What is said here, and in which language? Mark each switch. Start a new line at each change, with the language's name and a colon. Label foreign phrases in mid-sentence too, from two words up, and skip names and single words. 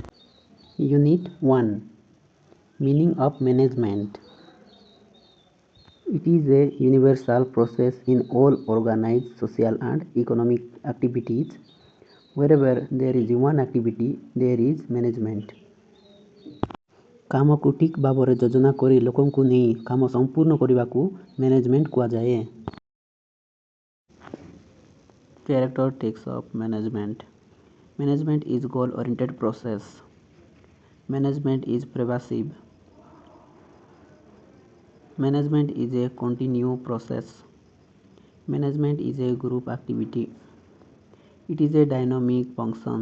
English: Unit 1. Meaning of management. It is a universal process in all organized social and economic activities. Wherever there is human activity, there is management.
Odia: କାମକୁ ଠିକ୍ ଭାବରେ ଯୋଜନା କରି ଲୋକଙ୍କୁ ନେଇ କାମ ସମ୍ପୂର୍ଣ୍ଣ କରିବାକୁ ମ୍ୟାନେଜମେଣ୍ଟ କୁହାଯାଏ।
English: Characteristics of management. Management is goal-oriented process. Management is pervasive. Management is a continuous process. Management is a group activity. It is a dynamic function.